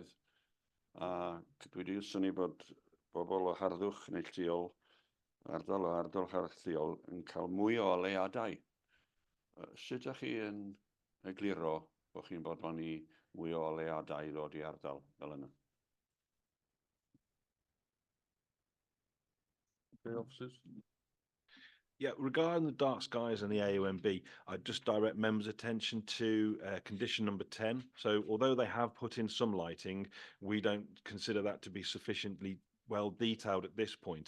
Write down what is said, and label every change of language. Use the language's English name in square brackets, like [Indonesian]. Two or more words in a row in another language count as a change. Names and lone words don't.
[Welsh] A dwi wedi synnu bod bobl o harddwch neilltuol, ardal harddwch yn cael mwy o oleadau. Sut ydych chi yn egluro bod chi'n bodlon i mwy o oleadau ddod i ardal fel yna? [English] Okay, officers. Yeah, regarding the dark skies and the AONB, I'd just direct members' attention to condition number 10. So although they have put in some lighting, we don't consider that to be sufficiently well detailed at this point.